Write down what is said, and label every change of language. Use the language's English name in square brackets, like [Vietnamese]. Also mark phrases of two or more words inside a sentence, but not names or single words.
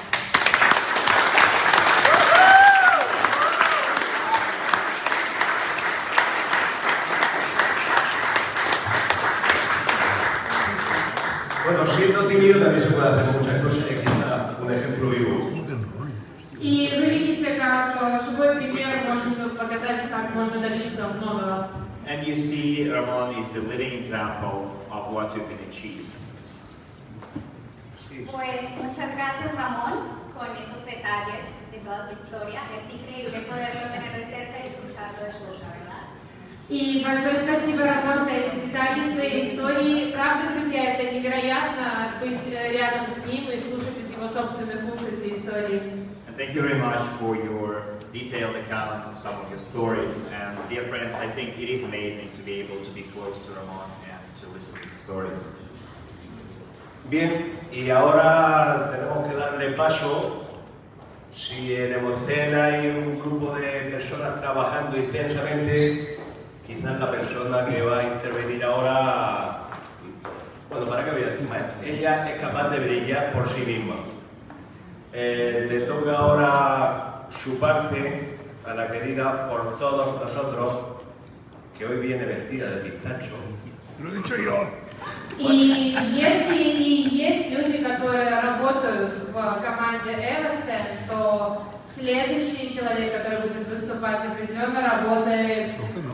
[Spanish] Bueno, siendo tímido también se puede hacer muchas cosas y aquí está un ejemplo vivo. [Russian] И вы видите, как живой пример может показать, как можно добиться многого. [English] And you see, Ramon is the living example of what you can achieve. [Spanish] Pues muchas gracias, Ramón, con esos detalles de toda tu historia. Es increíble poderlo tener de cerca y escucharlo de su boca, ¿verdad? [Russian] И большое спасибо, Рамон, за эти детали из твоей истории. Правда, друзья, это невероятно быть рядом с ним и слушать из его собственных уст эти истории. [English] And thank you very much for your detailed account of some of your stories. And dear friends, I think it is amazing to be able to be close to Ramon and to listen to his stories. [Spanish] Bien, y ahora tenemos que darle paso. Si en Evoscent hay un grupo de personas trabajando intensamente, quizás la persona que va a intervenir ahora, bueno, ¿para qué voy a decir más? Ella es capaz de brillar por sí misma. Le toca ahora su parte a la querida por todos nosotros, que hoy viene vestida de pistacho. Lo he dicho yo. [Russian] И если и есть люди, которые работают в команде Evoscent, то следующий человек, который будет выступать, определенно работает